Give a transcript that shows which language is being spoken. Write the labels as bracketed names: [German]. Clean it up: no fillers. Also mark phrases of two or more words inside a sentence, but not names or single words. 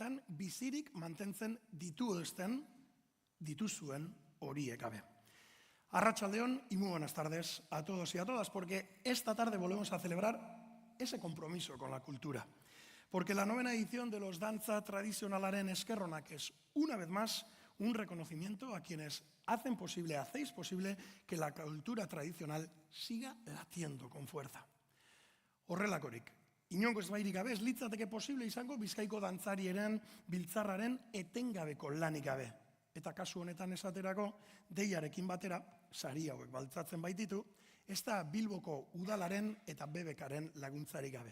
[Basque] honetan bizirik mantentzen dituzuen horiek gabe. [Spanish] Arratsaldeon y muy buenas tardes a todos y a todas, porque esta tarde volvemos a celebrar ese compromiso con la cultura. Porque la 9ª edición de los Dantza Tradizionalaren Eskerronak es, una vez más, un reconocimiento a quienes hacéis posible que la cultura tradicional siga latiendo con fuerza. [Basque] Horrelakorik, inongo ezbairik gabe, ez litzateke posible izango Bizkaiko dantzariaren biltzarraren etengabeko lanik gabe. Eta kasu honetan esaterako, deiarekin batera, sari hauek baltzatzen baititu, ez da Bilboko udalaren eta BBKaren laguntzarik gabe.